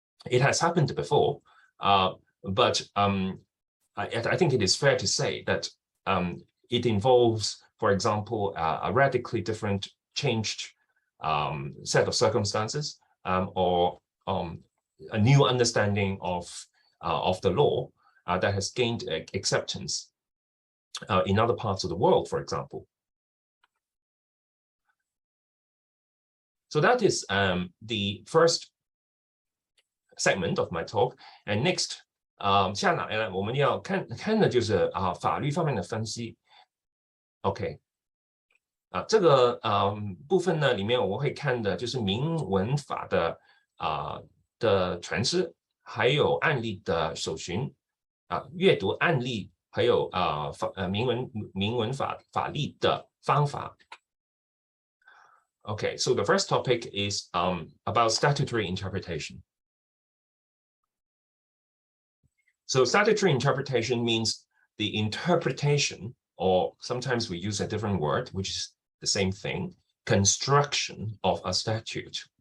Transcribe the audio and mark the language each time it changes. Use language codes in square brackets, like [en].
[en] It has happened before, but I think it is fair to say that it involves, for example, a radically different changed set of circumstances, or a new understanding of the law that has gained acceptance in other parts of the world, for example. So that is the first segment of my talk. And next, [zh] 下来呢，我们要看的就是法律方面的分析。 OK， 这个部分呢，里面我会看的就是明文法的传释，还有案例的搜寻，阅读案例，还有明文法例的方法。 [en] Okay, so the first topic is about statutory interpretation. So statutory interpretation means the interpretation, or sometimes we use a different word, which is the same thing, construction of a statute.